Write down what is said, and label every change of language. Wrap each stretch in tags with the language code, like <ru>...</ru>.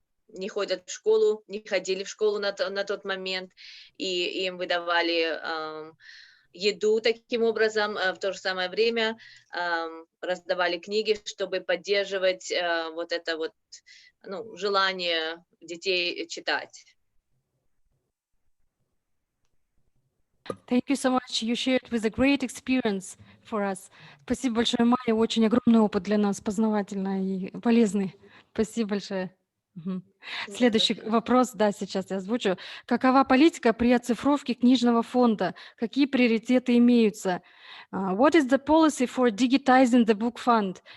<ru>не ходят в школу, не ходили в школу на тот момент, и им выдавали еду таким образом, в то же самое время раздавали книги, чтобы поддерживать вот это вот, желание детей читать.</ru> <en>Thank you so much. You shared with a great experience for us.</en> <ru>Спасибо большое, Майя. Очень огромный опыт для нас, познавательный и полезный. Спасибо большое. Следующий вопрос, да, сейчас я озвучу. Какова политика при оцифровке книжного фонда? Какие приоритеты имеются?</ru> <en>What is the policy for digitizing the book fund?</en>